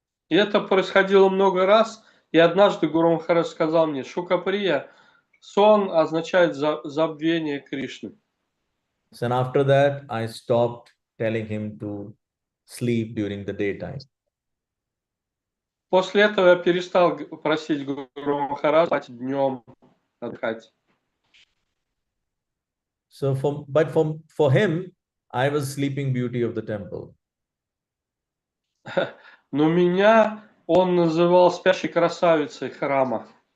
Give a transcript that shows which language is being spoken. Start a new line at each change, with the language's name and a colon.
Russian: И это происходило много раз, и однажды Гуру Махарадж сказал мне: Шука Прия, сон означает забвение Кришны.
English: So and after that, I stopped telling him to sleep during the daytime.
Russian: После этого я перестал просить Гуру Махараджа спать днем, отдыхать.
English: So for him, I was sleeping beauty of the temple.
Russian: Но меня он называл спящей красавицей храма.